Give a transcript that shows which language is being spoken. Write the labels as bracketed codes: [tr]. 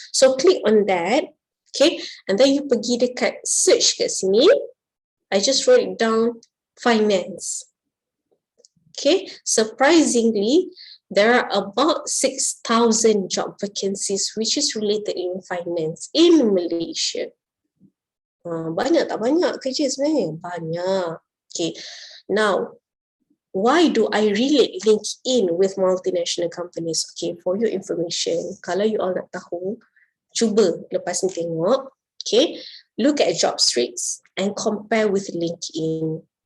[en] So click on that. Okay, and then you [ms] pergi dekat search kat sini. [en] I just wrote it down, finance. Okay, surprisingly, there are about 6,000 job vacancies which is related in finance in Malaysia. [ms] Banyak tak banyak kerja sebenarnya? Banyak. [en] Okay, now, why do I relate LinkedIn with multinational companies? Okay, for your information, [ms] kalau you all nak tahu, cuba lepas ni tengok, [en] okay, look at job streets and compare with LinkedIn.